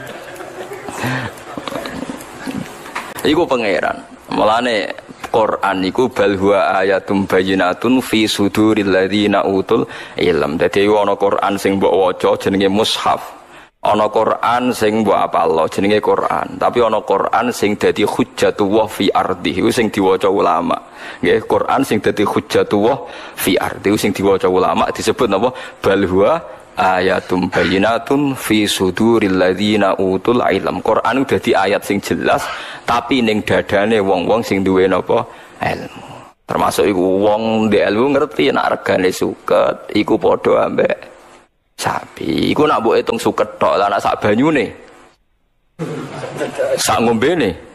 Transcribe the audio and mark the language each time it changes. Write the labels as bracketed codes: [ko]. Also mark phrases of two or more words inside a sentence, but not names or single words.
[jv] Iku pangeran, mulane Quran iku [ar] بل هو آيات بينات في صدور الذين أوتوا العلم. [jv] Dadi ana Quran sing mbok waca jenenge mushaf. Ana Quran sing mbok apal jenenge Quran, tapi ana Quran sing dadi [ar] حجة الله في الأرض, [jv] iku sing diwaca ulama. Nggih, Quran sing dadi [ar] حجة الله في الأرض, [jv] iku sing diwaca ulama disebut napa? [ar] بل هو آيات بينات في صدور الذين أوتوا العلم. [jv] Quran dadi ayat sing jelas, tapi ning dadane wong-wong sing duwe napa? Ilmu. Termasuk iku wong ndek ilmu ngerti nek regane suket iku padha ambek sapi. Iku nak mbok hitung suket tok lah nak sak banyune. Sak ngombene.